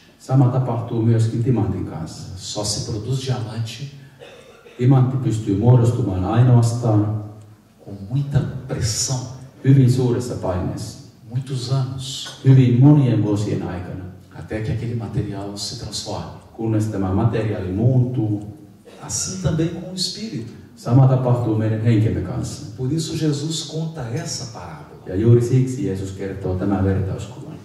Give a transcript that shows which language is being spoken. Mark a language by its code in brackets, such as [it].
[fi] Sama tapahtuu myöskin timantin kanssa. [pt] Só se produz diamante [fi] Timantti pystyy muodostumaan ainoastaan [pt] com muita pressão, [fi] hyvin suuressa paineessa, [pt] muitos anos, [fi] hyvin monien vuosien aikana, [pt] até que aquele material se transforme. [fi] kunnes tämä materiaali muuntuu. [pt] Assim também com o espírito. [fi] Sama tapahtuu meidän henkemme kanssa. [pt] Por isso Jesus conta essa parábola. [fi] Ja juuri siksi Jeesus kertoo tämän vertauskuvan.